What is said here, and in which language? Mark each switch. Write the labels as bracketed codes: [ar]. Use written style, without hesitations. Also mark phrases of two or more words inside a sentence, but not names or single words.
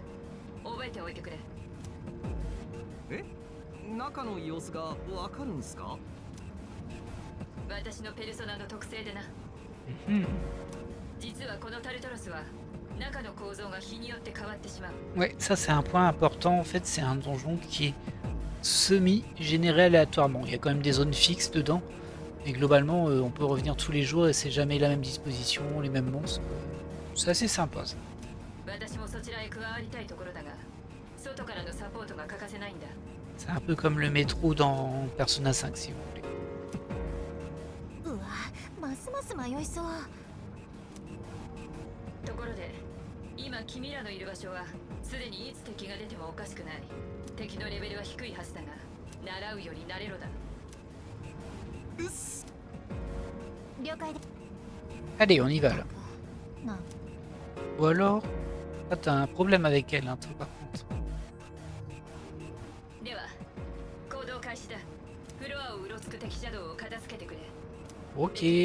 [ja] 覚えておいてくれ。え中の様子がわかるんすか私のペルソナの特性でな。実はこのタルトロスは中の構造が日によって変わってしまう。 [fr] Ouais, ça c'est un point important. En fait, c'est un donjon qui est semi-généré aléatoirement. Il y a quand même des zones fixes dedans. Et globalement, on peut revenir tous les jours et c'est jamais la même disposition, les mêmes monstres. C'est assez sympa ça. C'est un peu comme le métro dans Persona 5 si vous voulez. [ja] ところで、今君らのいる場所はすでにいつ敵が出てもおかしくない。敵のレベルは低いはずだが、習うより慣れろだ。 [fr] Allez, on y va là. Ou alors, ah, t'as un problème avec elle, hein, toi, par contre. Ok.